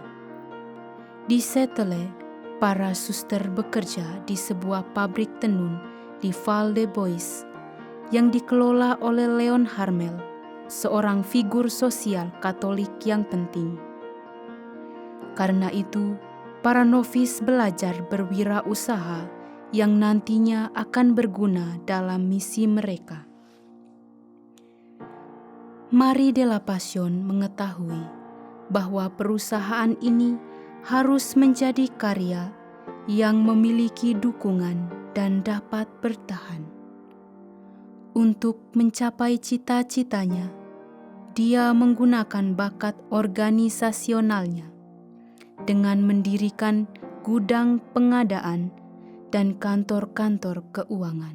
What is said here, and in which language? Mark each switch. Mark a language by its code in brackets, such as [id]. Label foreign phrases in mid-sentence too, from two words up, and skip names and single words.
[id] Di Settele, para suster bekerja di sebuah pabrik tenun di Val de Bois yang dikelola oleh Leon Harmel, seorang figur sosial Katolik yang penting. Karena itu, para novis belajar berwirausaha yang nantinya akan berguna dalam misi mereka. Marie de la Passion mengetahui bahwa perusahaan ini harus menjadi karya yang memiliki dukungan dan dapat bertahan. Untuk mencapai cita-citanya, dia menggunakan bakat organisasionalnya dengan mendirikan gudang pengadaan dan kantor-kantor keuangan.